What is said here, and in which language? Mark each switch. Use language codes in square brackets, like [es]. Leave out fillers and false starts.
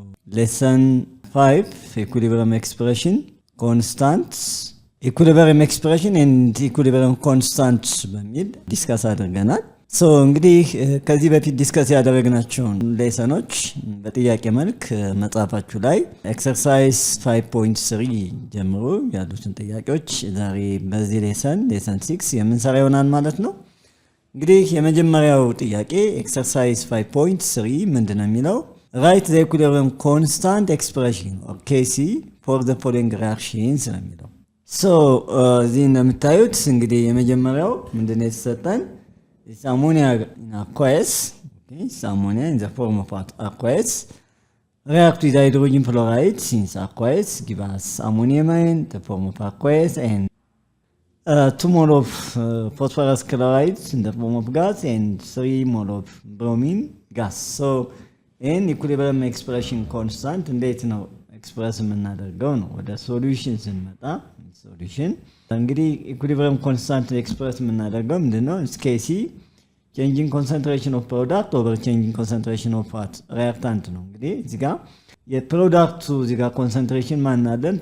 [en] lesson 5 equilibrium expression constants equilibrium expression and equilibrium constant [am] በሚል ዲስከስ አድርገናል። እንግዲህ ከዚህ በፊት ዲስከስ ያደረግናቸውን ሌሰኖች በጥያቄ መልክ መጽሐፋችሁ ላይ ኤክሰርሳይዝ 5.3 ጀምሮ ያሉትን ጥያቄዎች ዛሬ በዚህ ሌሰን 6 የምንሰራ ይሆናል ማለት ነው። እንግዲህ የመጀመሪያው ጥያቄ ኤክሰርሳይዝ 5.3 ምንድነው የሚለው? [en] write the equilibrium constant expression or Kc for the following reactions [am] ነው የሚለው። እዚህ እንደምታዩት እንግዲህ የመጀመሪያው ምንድነው የተሰጠን? [en] This ammonia in aqueous, okay, this ammonia in the form of aqueous react with hydrogen fluoride since aqueous give us ammonium in the form of aqueous and 2 mole of phosphorus chloride in the form of gas and 3 mole of bromine gas. In equilibrium expression constant [am] እንዴት ነው ኤክስፕረስ የምናደርገው ነው? ወደ ሶሉሽን ስንመጣ ሶሉሽን እንግዲህ ኢኩሊብሪየም ኮንስታንት ኤክስፕረስ የምናደርገው ምንድነው? [en] Kc changing concentration of product over changing concentration of reactant [am] ነው። እንግዲህ እዚህ ጋር የፕሮዳክቱ እዚህ ጋር ኮንሰንትሬሽን ማን አለን?